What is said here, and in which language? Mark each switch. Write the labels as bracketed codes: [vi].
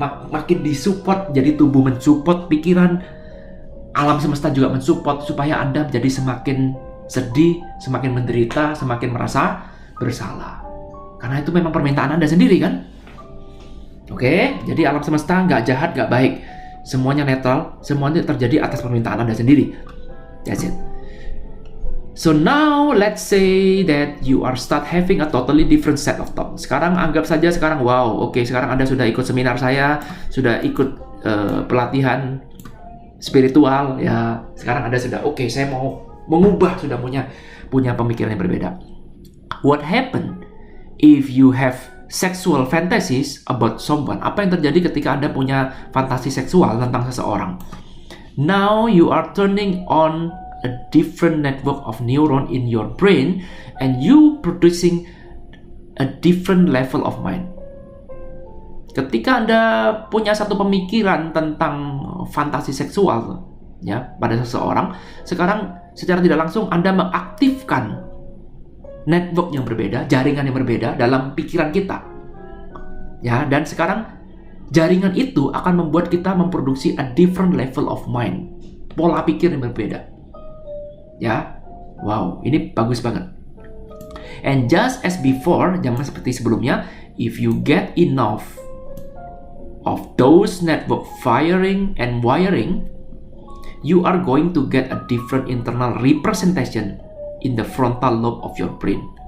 [id] Makin disupport, jadi tubuh mensupport pikiran, alam semesta juga mensupport supaya Anda menjadi semakin sedih, semakin menderita, semakin merasa bersalah. Karena itu memang permintaan Anda sendiri kan? Oke, jadi alam semesta nggak jahat, nggak baik. Semuanya netral, semuanya terjadi atas permintaan Anda sendiri. [en] That's it. So now let's say that you are start having a totally different set of thoughts. [id] Sekarang anggap saja sekarang sekarang Anda sudah ikut seminar saya, sudah ikut pelatihan spiritual ya. Sekarang Anda sudah saya mau mengubah, sudah punya pemikiran yang berbeda. [en] What happen if you have sexual fantasies about someone? [id] Apa yang terjadi ketika Anda punya fantasi seksual tentang seseorang? [en] Now you are turning on a different network of neuron in your brain and you producing a different level of mind. [id] Ketika Anda punya satu pemikiran tentang fantasi seksual ya pada seseorang, sekarang secara tidak langsung Anda mengaktifkan network yang berbeda, jaringan yang berbeda dalam pikiran kita. Ya, dan sekarang jaringan itu akan membuat kita memproduksi [en] a different level of mind, [id] pola pikir yang berbeda. Ya, wow, ini bagus banget. [en] And just as before, [id] jangan seperti sebelumnya, [en] if you get enough of those network firing and wiring, you are going to get a different internal representation in the frontal lobe of your brain.